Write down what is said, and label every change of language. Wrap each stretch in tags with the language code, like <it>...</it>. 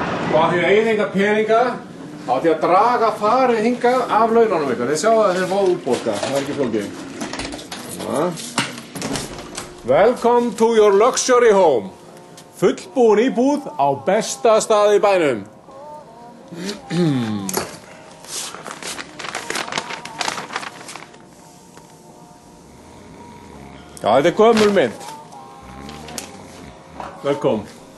<is>Og að því eigið enga peninga, þá ætti að draga farið hingað af laununum ykkar. Þið sjáu að þeir fá útborga, það ekki flókið.</is> <en>Welcome to your luxury home.</en> <is>Fullbúin íbúð á besta stað í bænum. Já, þetta er gömul mynd. Velkomin.</is>